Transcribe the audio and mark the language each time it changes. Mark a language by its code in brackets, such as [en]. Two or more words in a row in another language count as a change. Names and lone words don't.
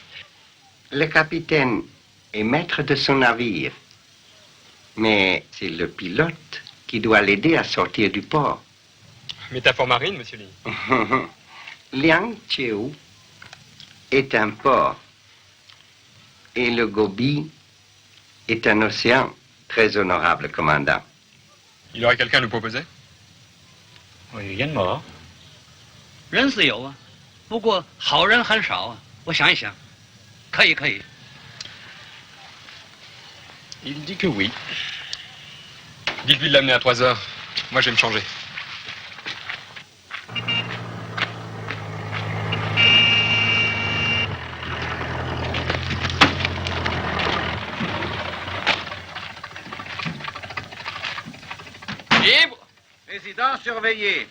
[fr] Le capitaine est maître de son navire, mais c'est le pilote qui doit l'aider à sortir du port. Métaphore marine, monsieur Lee. Liangqiu est un port et le Gobi est un océan. Très honorable commandant. Il aurait quelqu'un à nous proposer? [zh] 我有人吗？人是有啊，不过好人很少啊。我想一想，可以，可以。 [fr] Il dit que oui. Dites-lui de l'amener à 3 heures. Moi, je vais me changer. Résident surveillé.